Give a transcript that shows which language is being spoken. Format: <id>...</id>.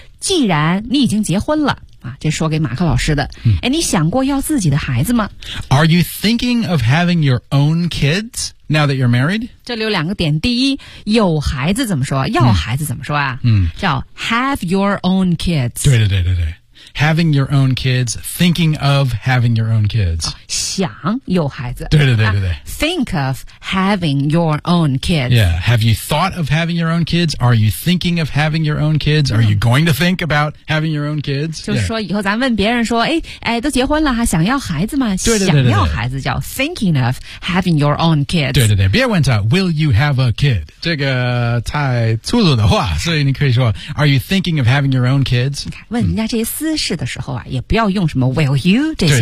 <zh>既然你已经结婚了、啊、这说给马克老师的、嗯、哎，你想过要自己的孩子吗</zh> <en>Are you thinking of having your own kids? Now that you're married?</en> <zh>这里有两个点。第一，有孩子怎么说？要孩子怎么说啊？嗯，叫</zh> <en>have your own kids。</en> <zh>对对对对对。</zh> <en>Having your own kids, thinking of having your own kids.、</en> <zh>哦、想有孩子。对对对对对。</zh> <en>Think of having your own kids. Yeah. Have you thought of having your own kids? Are you thinking of having your own kids? Are you going to think about having your own kids?</en> <zh>就是说以后咱问别人说哎哎都结婚了还想要孩子吗对对对对对想要孩子叫</zh> <en>thinking of having your own kids.</en> <zh>对对对。别问他</zh> <en>will you have a kid?</en> <zh>这个太粗鲁的话所以你可以说</zh> <en>are you thinking of having your own kids?</en> <zh>你看问人家这些私事的时候啊、嗯、也不要用什么</zh> <en>will you</en> <zh>这些</zh>